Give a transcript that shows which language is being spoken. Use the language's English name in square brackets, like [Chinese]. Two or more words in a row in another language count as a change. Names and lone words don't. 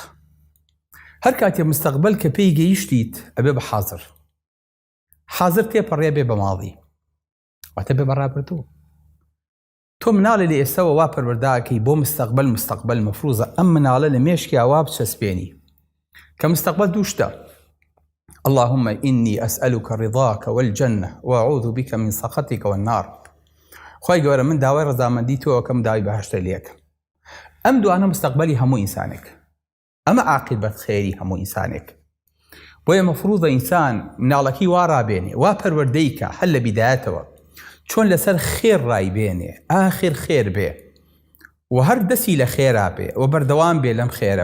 [Central Kurdish] هەر کاتێ مستەقبەل کە پێی گەیشتیت ئەبێ بە حازر، حازر تێپەڕێ بێ بە ماڵی، واتە بێ بەڕابردوو. تۆ مناڵی لە ئێستاوە وا پەروەرداکەی بۆ مستەقبەل مەفروزە ئەم مناڵە لە مێشکی ئاوا بچەسپێنی کە مستەقبەل دوو شتە: [Arabic] اللهم إني أسألك رضاك والجنة وأعوذ بك من سخطك والنار. [Central Kurdish] خوای گەورە من داوای ڕەزامەندی تۆ کەم داوای بەهەشتە لێکە. ئەم دوانە مستەقبەلی هەموو ئینسانێک، ئەمە عاقبەت خێری هەموو ئینسانێک. بۆیە مەفروزە ئینسان مناڵەکەی وا ڕابێنێ، وا پەروەردەیکە هەل لە بیدایەتەوە چۆن لەسەر خێر ڕایبێنێ، ئاخر خێر بێ و هەر دەسی لە خێرا بێ و بەردەوام بێ لەم خێرە.